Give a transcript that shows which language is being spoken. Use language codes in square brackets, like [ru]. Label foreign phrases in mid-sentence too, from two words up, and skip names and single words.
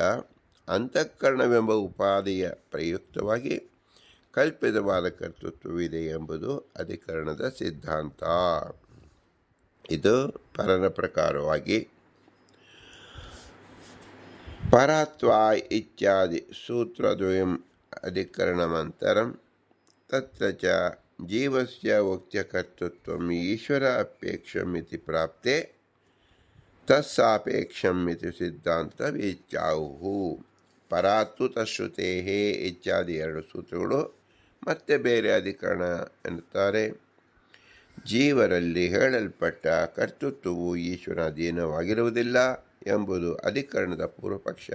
[kn] ಅಂತಃಕರಣವೆಂಬ ಉಪಾಧಿಯ ಪ್ರಯುಕ್ತವಾಗಿ ಕಲ್ಪಿತವಾದ ಕರ್ತೃತ್ವವಿದೆ ಎಂಬುದು ಅಧಿಕರಣದ ಸಿದ್ಧಾಂತ. ಇದು ಪರನ ಪ್ರಕಾರವಾಗಿ [sa] ಪರತ್ವ ಇತ್ಯಾದಿ ಸೂತ್ರದ್ವಯಂ ಅಧಿಕರಣಮಂತರಂ ತತ್ರ ಚ ಜೀವಸ್ಯ ಉಕ್ತ್ಯ ಕರ್ತೃತ್ವಂ ಈಶ್ವರ ಅಪೇಕ್ಷಂ ಇತಿ ಪ್ರಾಪ್ತೆ ತಸ್ಸಾಪೇಕ್ಷಂ ಇತಿ ಸಿದ್ಧಾಂತ ವಿಚ್ಯಾಹುಃ. ಪರಾತ್ತು ತಶ್ರುತೇಃ ಇತ್ಯಾದಿ [kn] ಎರಡು ಸೂತ್ರಗಳು ಮತ್ತೆ ಬೇರೆ ಅಧಿಕರಣ ಎನ್ನುತ್ತಾರೆ. ಜೀವರಲ್ಲಿ ಹೇಳಲ್ಪಟ್ಟ ಕರ್ತೃತ್ವವು ಈಶ್ವರನ ಅಧೀನವಾಗಿರುವುದಿಲ್ಲ ಎಂಬುದು ಅಧಿಕರಣದ ಪೂರ್ವಪಕ್ಷ.